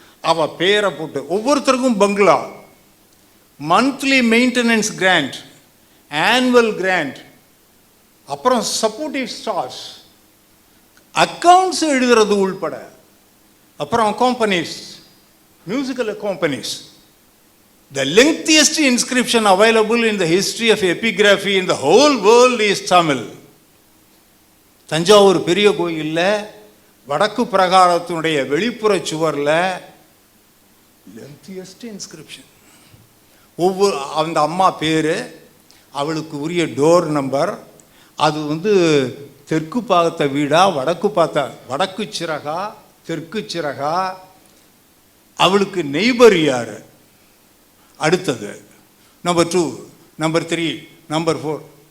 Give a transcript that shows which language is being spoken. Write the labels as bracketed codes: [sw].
[ta] அவ பேரை போட்டு ஒவ்வொருத்தருக்கும் பங்களா, monthly maintenance grand, annual grand, அப்புறம் சப்போர்ட்டிவ் ஸ்டார்ஸ், அக்கவுண்ட்ஸ் எழுதுறது உள்பட, அப்புறம் companies, musical companies. [en] The lengthiest inscription available in the history of epigraphy in the whole world is Tamil. [ta] Thanjavur பெரிய கோயிலில் வடக்கு பிரகாரத்தினுடைய வெளிப்புற சுவரில் [en] lengthiest inscription. [ta] ஒவ்வொரு அந்த அம்மா பேர், அவளுக்கு உரிய டோர் நம்பர், அது தெற்கு பார்த்த வீடா வடக்கு சிறகா தெற்கு சிறகா, அவளுக்கு நெய்பர் யார், அடுத்தது நம்பர் 2, நம்பர் 3, நம்பர் 4.